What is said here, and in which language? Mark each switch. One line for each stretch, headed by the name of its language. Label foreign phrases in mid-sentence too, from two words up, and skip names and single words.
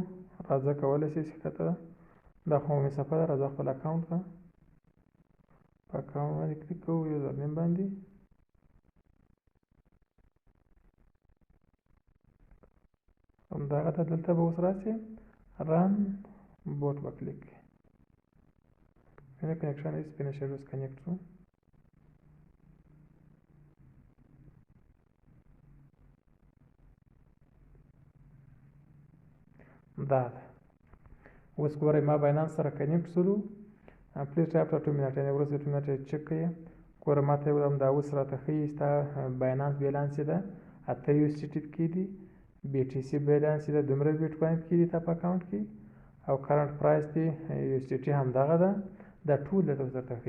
Pashto: راځه کولی شئ چې ښکته دا خو مې صفحه ده. راځه خپل اکاونټ ته په اکاونټ باندې کلیک کوو،
English: user name
Pashto: باندې همدغه ته دلته به اوس راشئ
English: run bot
Pashto: به کلیک کړئ.
English: connection is finished. was connect to
Pashto: دا اوس ګورئ ما باینانس سره کنیکټ شولو.
English: please try after 2 minutes
Pashto: یعنې وروسته
English: 2 minutes
Pashto: چک کړئ. ګوره ما ته هم دا اوس راته ښیي ستا باینانس بیلانس یې ده 8 USDT پکې دي، BTC بیلانس یې ده دومره بیټکوین پکې دي تا په اکاونټ کې، او
English: current price
Pashto: دی USDT همدغه ده. دا ټول درته درته ښیي.